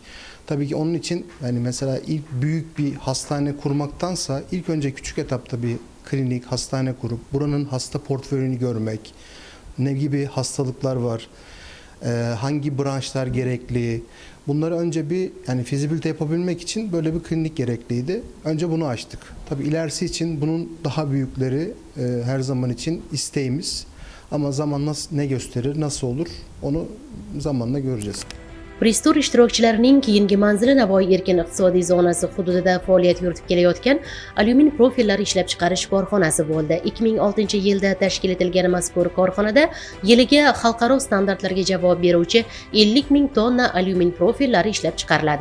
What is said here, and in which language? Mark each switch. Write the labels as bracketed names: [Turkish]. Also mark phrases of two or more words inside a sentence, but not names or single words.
[Turkish] Tabii ki onun için yani mesela ilk büyük bir hastane kurmaktansa ilk önce küçük etapta bir klinik, hastane kurup buranın hasta portföyünü görmek, ne gibi hastalıklar var, hangi branşlar gerekli, bunları önce bir yani fizibilite yapabilmek için böyle bir klinik gerekliydi. Önce bunu açtık. Tabii ilerisi için bunun daha büyükleri her zaman için isteğimiz. Ama zaman ne gösterir, nasıl olur onu zamanla göreceğiz. [Uzbek] Press-tur ishtirokchilarining keyingi manzili Navoiy erkin iqtisodiy zonasi hududida faoliyat yuritib kelayotgan alyumin profillar ishlab chiqarish korxonasi bo'ldi. 2006-yilda tashkil etilgan mazkur korxonada yiliga xalqaro standartlarga javob beruvchi 50.000 tonna alyumin profillari ishlab chiqariladi.